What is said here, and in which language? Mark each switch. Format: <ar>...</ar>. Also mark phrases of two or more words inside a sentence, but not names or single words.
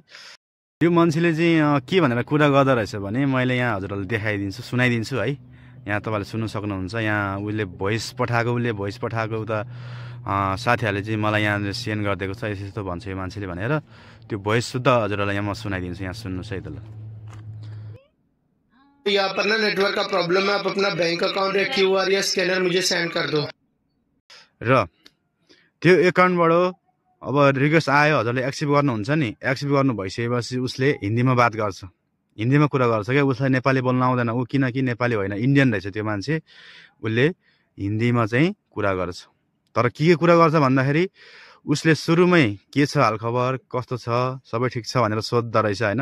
<ne>यो मान्छेले चाहिँ के भनेर कुरा गर्दो रहेछ भने मैले यहाँ हजुरहरूलाई देखाइदिन्छु, सुनाइदिन्छु है। यहाँ तपाईँले सुन्नु सक्नुहुन्छ। यहाँ उसले भोइस पठाएको उता साथीहरूले चाहिँ मलाई यहाँ सेन्ड गरिदिएको छ, यस्तो भन्छ यो मान्छेले भनेर। त्यो भोइस शुद्ध हजुरहरूलाई यहाँ म सुनाइदिन्छु, यहाँ सुन्नुहोस् है त। ल,</ne> <hi>यहाँ पर ना नेटवर्क का प्रॉब्लम है, आप अपना</hi> <en>bank account</en> <hi>या क्यूआर या स्कैनर मुझे सेंड कर दो।</hi> <ne>र त्यो एकाउन्टबाट अब रिक्वेस्ट आयो, हजुरले एक्सेप्ट गर्नुहुन्छ नि। एक्सेप्ट गर्नु भइसकेपछि उसले हिन्दीमा बात गर्छ, हिन्दीमा कुरा गर्छ क्या। उसलाई नेपाली बोल्न आउँदैन, ऊ किनकि नेपाली होइन, इन्डियन रहेछ त्यो मान्छे। उसले हिन्दीमा चाहिँ कुरा गर्छ। तर के कुरा गर्छ भन्दाखेरि उसले सुरुमै के छ हालखबर, कस्तो छ, सबै ठिक छ भनेर सोध्दो रहेछ होइन।</ne>